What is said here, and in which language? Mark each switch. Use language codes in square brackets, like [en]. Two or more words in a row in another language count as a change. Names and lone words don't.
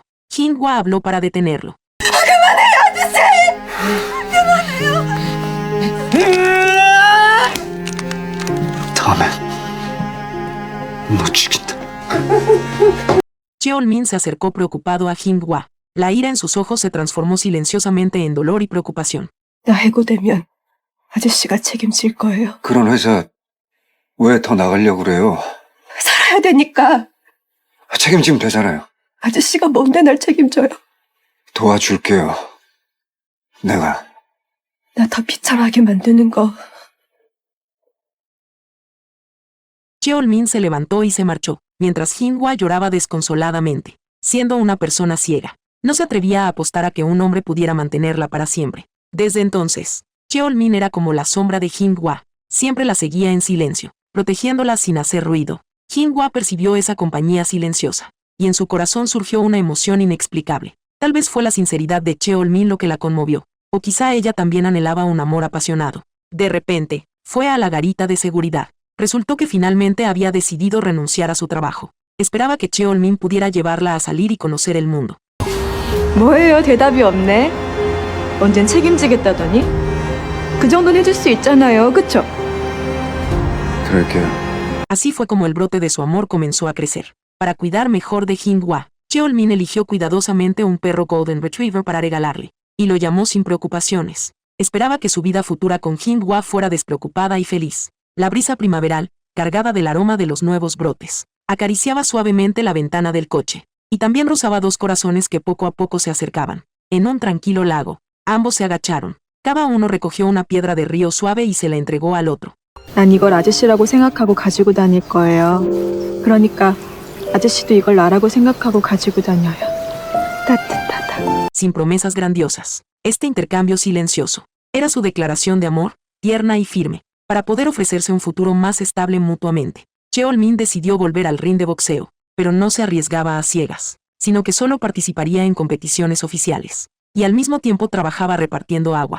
[es] Hwa habló para detenerlo. Cheol-min se acercó preocupado a Hwa. La ira en sus ojos se transformó silenciosamente en dolor y preocupación. [ko] 나 해고되면 아저씨가 책임질 거예요. 그런 회사 왜 더 나가려고 그래요? 살아야 되니까. 책임지면 되잖아요. 아저씨가 뭔데 날 책임져요. 도와줄게요. 내가. 나 더 비참하게 만드는 거. [es] Cheol-min se levantó y se marchó, mientras Hinh-hwa lloraba desconsoladamente. Siendo una persona ciega, no se atrevía a apostar a que un hombre pudiera mantenerla para siempre. Desde entonces, Cheol-min era como la sombra de Hinh-hwa, siempre la seguía en silencio, protegiéndola sin hacer ruido. Hinh-hwa percibió esa compañía silenciosa, y en su corazón surgió una emoción inexplicable. Tal vez fue la sinceridad de Cheol-min lo que la conmovió, o quizá ella también anhelaba un amor apasionado. De repente, fue a la garita de seguridad. Resultó que finalmente había decidido renunciar a su trabajo. Esperaba que Cheol-min pudiera llevarla a salir y conocer el mundo. [ko] 뭐예요? 대답이 없네. 언젠 책임지겠다더니? 그 정도는 해줄 수 있잖아요. 그쵸? 그럴게요. [es] Así fue como el brote de su amor comenzó a crecer. Para cuidar mejor de Hing-hwa, Cheol-min eligió cuidadosamente un perro Golden Retriever para regalarle, y lo llamó sin preocupaciones. Esperaba que su vida futura con Hing-hwa fuera despreocupada y feliz. La brisa primaveral, cargada del aroma de los nuevos brotes, acariciaba suavemente la ventana del coche, y también rozaba dos corazones que poco a poco se acercaban. En un tranquilo lago, ambos se agacharon. Cada uno recogió una piedra de río suave y se la entregó al otro. [ko] 난 이걸 아저씨라고 생각하고 가지고 다닐 거예요. 그러니까 아저씨도 이걸 나라고 생각하고 가지고 다녀요. 따뜻하다. [es] Sin promesas grandiosas, este intercambio silencioso era su declaración de amor, tierna y firme, para poder ofrecerse un futuro más estable mutuamente. Cheol-min decidió volver al ring de boxeo, pero no se arriesgaba a ciegas, sino que solo participaría en competiciones oficiales, y al mismo tiempo trabajaba repartiendo agua.